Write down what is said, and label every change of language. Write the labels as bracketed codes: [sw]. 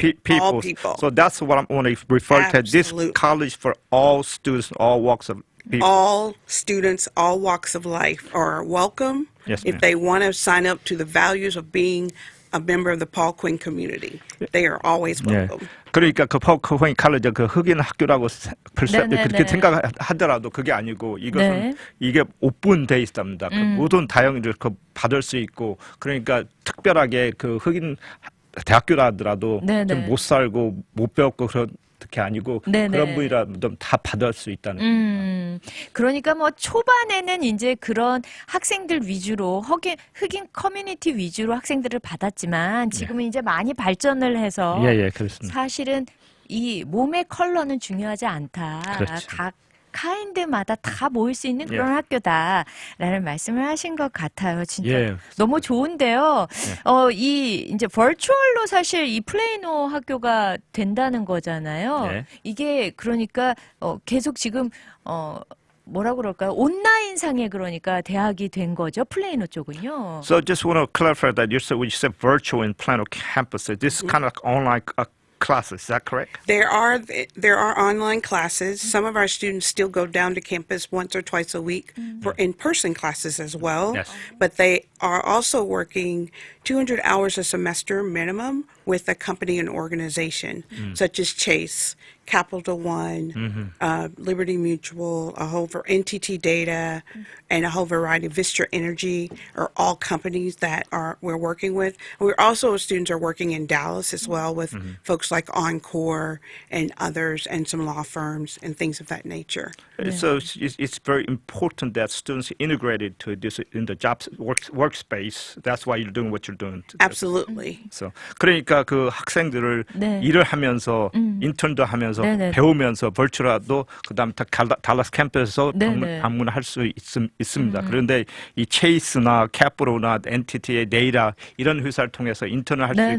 [en] people. All people. So that's what I want to refer to. This Absolutely. college for all students, all walks of people. All students, all walks of life are welcome Yes, if ma'am. they want to sign up to the values of being a member of the Paul Quinn community. They are always [ko] 예. [en] welcome. [ko] 그러니까 그 폴크웨인 칼리지 그 흑인 학교라고 네네네. 그렇게 생각하더라도 그게 아니고 이것은 네. 이게 오픈돼 있습니다. 그 모든 다양을 그 받을 수 있고 그러니까 특별하게 그 흑인 대학교라더라도 네네. 좀 못 살고 못 배웠고 그런 게 아니고 네네. 그런 분이라도 다 받을 수 있다는. 그러니까 뭐 초반에는 이제 그런 학생들 위주로 흑인 커뮤니티 위주로 학생들을 받았지만 지금은 이제 많이 발전을 해서 예, 그렇습니다. 사실은 이 몸의 컬러는 중요하지 않다. 그렇죠. 각 카인드마다 다 모일 수 있는 그런 예. 학교다라는 말씀을 하신 것 같아요. 진짜 예. 너무 좋은데요. 이 이제 버추얼로 사실 이 플레이노 학교가 된다는 거잖아요. 예. 이게 그러니까 계속 지금 뭐라 그럴까요? 온라인상에 그러니까 대학이 된 거죠. 플레이노 쪽은요. [en] So just want to clarify that you said virtual in Plano campus. So this is kind of like online classes. Is that correct? There are online classes. Some of our students still go down to campus once or twice a week for in-person classes as well. Yes. But they are also working 200 hours a semester minimum with a company and organization, such as Chase, Capital One, Liberty Mutual, a whole NTT Data, and a whole variety of Vistra Energy are all companies that we're working with. We're also, students are working in Dallas as well with folks like Encore and others and some law firms and things of that nature. So it's very important that students integrated to this in the job workspace. That's why you're doing what you're doing. Absolutely. [ko] So 그러니까 그 학생들을 네. 일을 하면서 인턴도 하면서 네네. 배우면서 벌초라도 그다음에 달라스 캠퍼스에서 네네. 방문할 수 있습니다. 그런데 이 체이스나 캐프로나 NTT의 데이터 이런 회사를 통해서 인턴을 할 수 있고